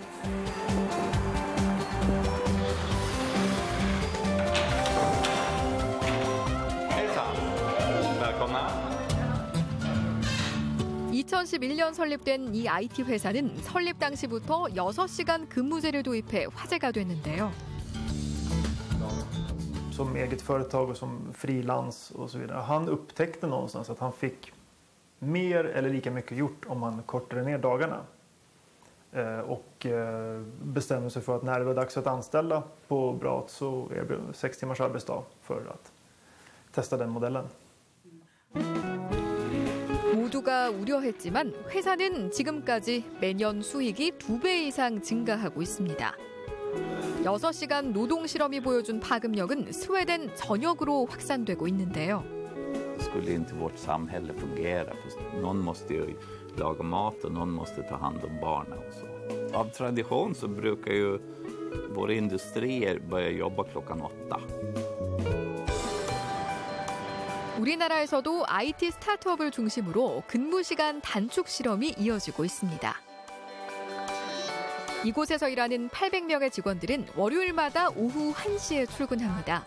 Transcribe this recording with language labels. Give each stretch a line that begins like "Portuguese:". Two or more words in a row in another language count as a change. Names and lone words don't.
Swedish: välkomna.
Korean: 2011년 설립된 이 IT 회사는 설립 당시부터 6시간 근무제를 도입해 화제가 됐는데요.
Swedish: Som eget företag och som frilans och så vidare. Han upptäckte någonstans att han fick mer eller lika mycket gjort om man kortade ner dagarna. Och bestämde sig för att när det var dags att anställa på Brat så erbjöd 6 timmars arbetsdag för att testa den modellen.
Korean: 모두가 우려했지만 회사는 지금까지 매년 수익이 2배 이상 증가하고 있습니다. 6시간 노동 실험이 보여준 파급력은 스웨덴 전역으로 확산되고 있는데요.
Swedish: Skulle inte vårt samhälle fungera? För någon måste ju laga mat och någon måste ta hand om barnen och så. Av tradition så brukar ju Våra industrier börjar jobba klockan 8.
Korean: 우리나라에서도 IT 스타트업을 중심으로 근무시간 단축 실험이 이어지고 있습니다. 이곳에서 일하는 800명의 직원들은 월요일마다 오후 1시에 출근합니다.